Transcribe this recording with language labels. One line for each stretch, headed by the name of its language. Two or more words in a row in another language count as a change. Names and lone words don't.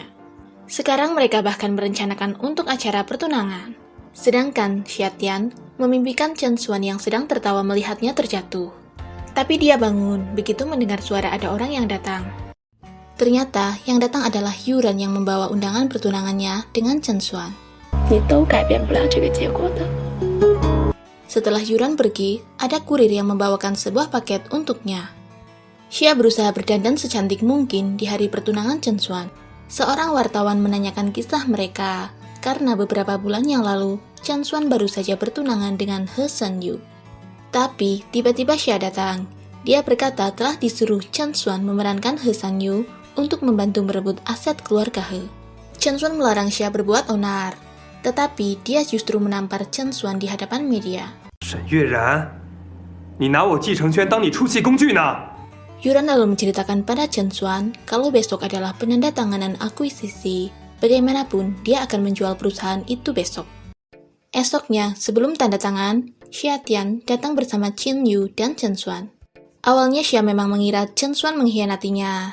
Indonesian: Sekarang mereka bahkan merencanakan untuk acara pertunangan. Sedangkan Xia Tian memimpikan Chen Xuan yang sedang tertawa melihatnya terjatuh. Tapi dia bangun begitu mendengar suara ada orang yang datang. Ternyata yang datang adalah Yuran yang membawa undangan pertunangannya dengan Chen Xuan.
Chinese: 你都改变不了这个结果的。
Indonesian: Setelah Yuran pergi, ada kurir yang membawakan sebuah paket untuknya. Xia berusaha berdandan secantik mungkin di hari pertunangan Chen Xuan. Seorang wartawan menanyakan kisah mereka, karena beberapa bulan yang lalu, Chen Xuan baru saja bertunangan dengan He Shen Yu. Tapi, tiba-tiba Xia datang. Dia berkata telah disuruh Chen Xuan memerankan He Shen Yu untuk membantu merebut aset keluarga He. Chen Xuan melarang Xia berbuat onar, tetapi dia justru menampar Chen Xuan di hadapan media.
Chinese: 沈月然，你拿我季承轩当你出气工具呢？
Indonesian: Yuran lalu menceritakan pada Chen Xuan kalau besok adalah penandatanganan akuisisi. Bagaimanapun, dia akan menjual perusahaan itu besok. Esoknya, sebelum tanda tangan, Xia Tian datang bersama Qin Yu dan Chen Xuan. Awalnya Xia memang mengira Chen Xuan mengkhianatinya.